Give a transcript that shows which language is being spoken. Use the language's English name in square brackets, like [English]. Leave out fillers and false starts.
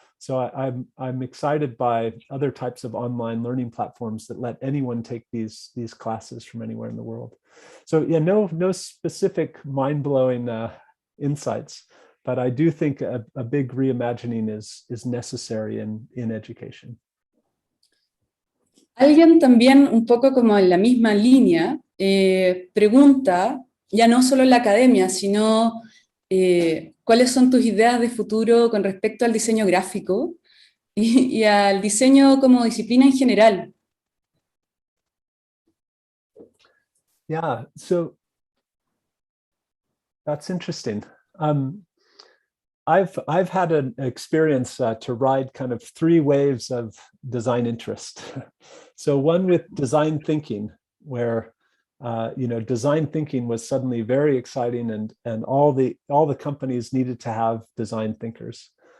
[English] So I'm excited by other types of online learning platforms that let anyone take these classes from anywhere in the world. So yeah, no specific mind-blowing insights, but I do think a big reimagining is necessary in education. [Spanish] Alguien también, un poco como en la misma línea, pregunta, ya no solo en la academia, sino cuáles son tus ideas de futuro con respecto al diseño gráfico y al diseño como disciplina en general. [English] Yeah, so that's interesting. I've had an experience to ride kind of 3 waves of design interest. So one with design thinking, where design thinking was suddenly very exciting, and all the companies needed to have design thinkers.